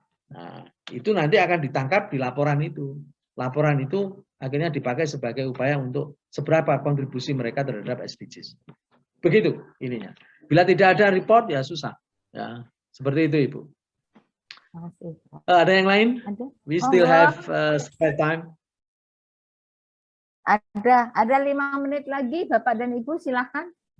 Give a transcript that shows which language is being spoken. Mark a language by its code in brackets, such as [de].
[id] Nah, itu nanti akan ditangkap di laporan itu. Laporan itu akhirnya dipakai sebagai upaya untuk seberapa kontribusi mereka terhadap SDGs. Begitu ininya. Bila tidak ada report ya susah. Ya, seperti itu Ibu. Ada yang lain? Ada. [en] We still have spare time. [id] Ada 5 menit lagi, Bapak dan Ibu silakan.